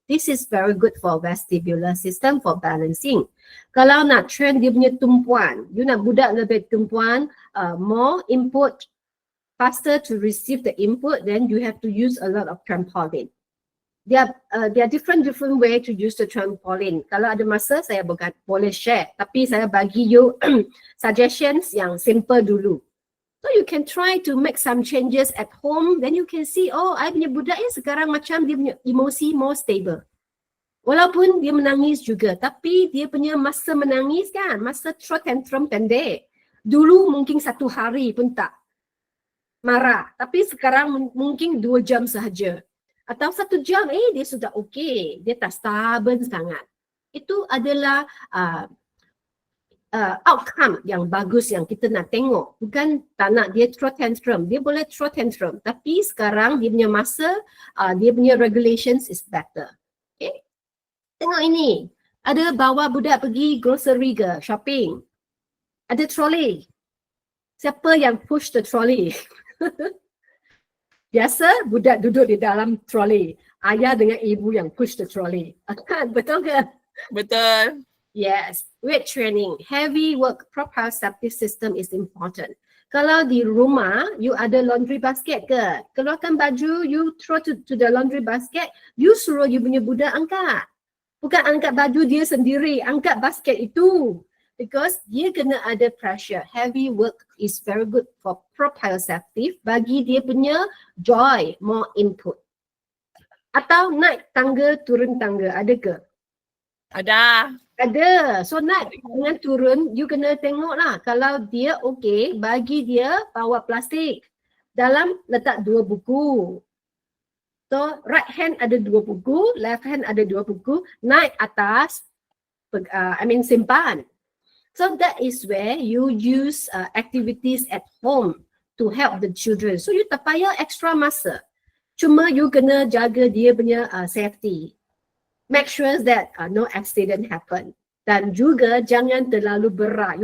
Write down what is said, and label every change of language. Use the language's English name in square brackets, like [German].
[English] This is very good for vestibular system for balancing. [Malay] Kalau nak train dia punya tumpuan, you nak budak lebih tumpuan, [English] more input, faster to receive the input, then you have to use a lot of trampoline. There are different way to use the trampoline. [Malay] Kalau ada masa, saya boleh share. Tapi saya bagi you suggestions yang simple dulu. [English] So you can try to make some changes at home. Then you can see, [Malay] oh, I punya budak ni sekarang macam dia punya emosi [English] more stable. [Malay] Walaupun dia menangis juga, tapi dia punya masa menangis kan, masa throw tantrum pendek. Dulu mungkin 1 hari pun tak marah. Tapi sekarang mungkin 2 jam sahaja. Atau 1 jam, dia sudah okey. Dia tak stubborn sangat. Itu adalah outcome yang bagus yang kita nak tengok. Bukan tak nak dia throw tantrum. Dia boleh throw tantrum. Tapi sekarang dia punya masa, dia punya regulations [English] is better. [Malay] Okay? Tengok ini. Ada bawa budak pergi grocery ke, shopping. Ada trolley. Siapa yang [English] push the trolley? [Malay] Biasa budak duduk di dalam trolley. Ayah dengan ibu yang [English] push the trolley. [Malay] Betul ke? Betul. [English] Yes. Weight training. Heavy work proprioceptive system is important. [Malay] Kalau di rumah, you ada laundry basket ke? Keluarkan baju, [English] you throw to the laundry basket, [Malay] you suruh you punya budak angkat. Bukan angkat baju dia sendiri, angkat basket itu. Because dia kena ada pressure. [English] Heavy work is very good for proprioceptive, [Malay] bagi dia punya [English] joy, more input. [Malay] Atau naik tangga, turun tangga, ada ke? Ada. Ada. So naik dengan turun, you kena tengok lah. Kalau dia okey, bagi dia bawa plastik. Dalam letak 2 buku. So right hand ada 2 buku, left hand ada 2 buku, naik atas, simpan. [English] So that is where you use activities at home to help the children. [Malay] So you tak payah extra masa. Cuma you kena jaga dia punya safety. [English] Make sure that no accident happen. [Malay] Dan juga jangan terlalu berat.